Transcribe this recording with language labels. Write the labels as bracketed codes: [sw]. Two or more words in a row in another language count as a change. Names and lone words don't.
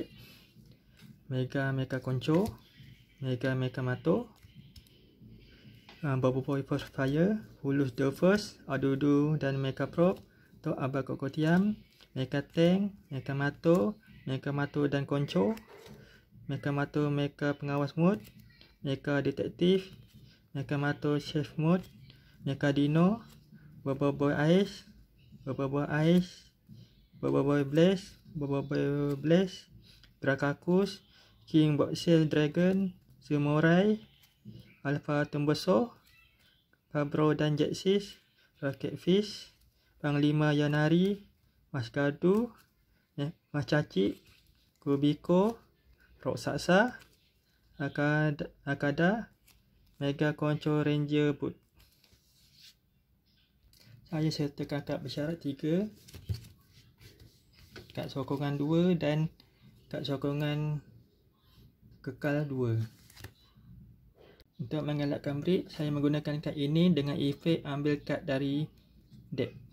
[ms] Mega Konco, Mega Mato, Bubble Boy Force Fire, Hulus The First, Adudu dan Mega Prop, Tok Abah Kokotiam, Mega Tank, Mega Mato dan Konco, Mega Mato Mega Pengawas Mode, Mega Detektif, Mega Mato Chef Mode, Mega Dino, Bubble Boy Ice, Bubble Boy Blaze, Drakakus, King Boxel Dragon, Samurai, Alpha Tumboso, Fabro dan Jetsis, Rocket Fish, Panglima Yanari, Mas Gadu, Mas Cacik, Kubiko, Roksaksa, Akada, Mega Konco Ranger Boot. Saya sertakan kad bersyarat 3, kad sokongan 2 dan kad sokongan kekal 2. Untuk mengelakkan break, saya menggunakan kad ini dengan efek ambil kad dari deck.